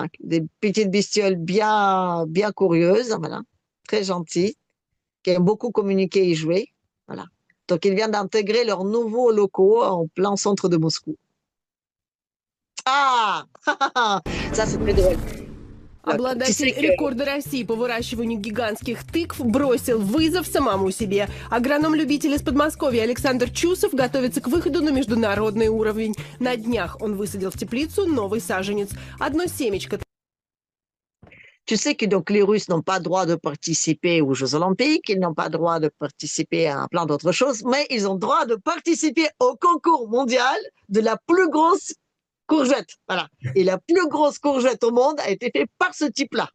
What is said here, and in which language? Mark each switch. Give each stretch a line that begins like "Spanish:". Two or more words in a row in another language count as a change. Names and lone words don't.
French: Des petites bestioles bien, bien curieuses, voilà. Très gentilles, qui aiment beaucoup communiquer et jouer. Voilà. Donc, ils viennent d'intégrer leurs nouveaux locaux en plein centre de Moscou. Ah ça, c'est très drôle.
Russian: Обладатель рекорда России по выращиванию гигантских тыкв бросил вызов самому себе. Агроном-любитель из Подмосковья Александр Чусов готовится к выходу на международный уровень. На днях он высадил в теплицу новый саженец. Одно семечко.
French: Tu sais que donc les Russes n'ont pas droit de participer aux Jeux Olympiques, ils n'ont pas droit de participer à plein d'autres choses, mais ils ont droit de participer au concours mondial de la plus grosse courgette. Voilà. Et la plus grosse courgette au monde a été faite par ce type-là.